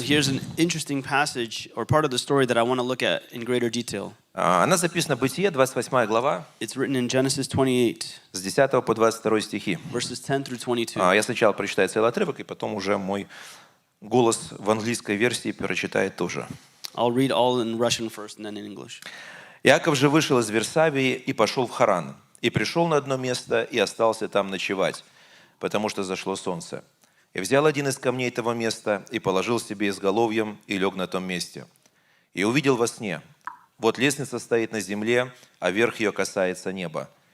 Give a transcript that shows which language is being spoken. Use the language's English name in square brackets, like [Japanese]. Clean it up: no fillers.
[English] Here's an interesting passage or part of the story that I want to look at in greater detail. [Russian] Она записана в Бытие, 28 глава, [English] It's written in Genesis 28, [Russian] с 10 по 22 стихи. [English] verses 10 through 22. [Russian] Я сначала прочитаю целый отрывок, и потом уже мой голос в английской версии прочитает тоже. [English] I'll read all in Russian first and then in English. [Russian] Иаков же вышел из Версавии и пошел в Харан, и пришел на одно место и остался там ночевать, потому что зашло солнце. И взял один из камней того места и положил себе изголовьем и лег на том месте. И увидел во сне: вот лестница стоит на земле, а верх ее касается неба.